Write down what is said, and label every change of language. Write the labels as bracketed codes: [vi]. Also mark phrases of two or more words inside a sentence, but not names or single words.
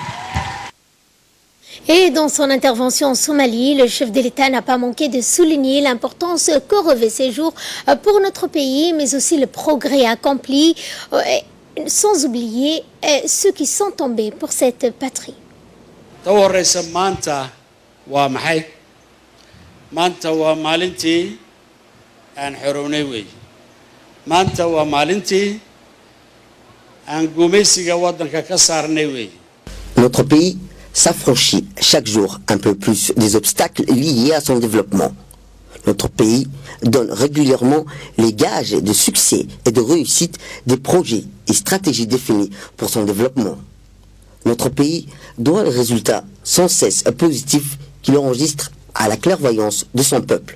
[fr] Et dans son intervention en Somalie, le chef de l'État n'a pas manqué de souligner l'importance que revêt ces jours pour notre pays, mais aussi le progrès accompli, sans oublier ceux qui sont tombés pour cette patrie. [so] maanta waa maalintii aan xorownay wey maanta waa maalintii aan gumaysiga waddanka ka saarnay wey. [fr] Notre pays s'affranchit chaque jour un peu plus des obstacles liés à son développement. Notre pays donne régulièrement les gages de succès et de réussite des projets et stratégies définis pour son développement. Notre pays doit les résultats sans cesse positifs qu'il enregistre à la clairvoyance de son peuple.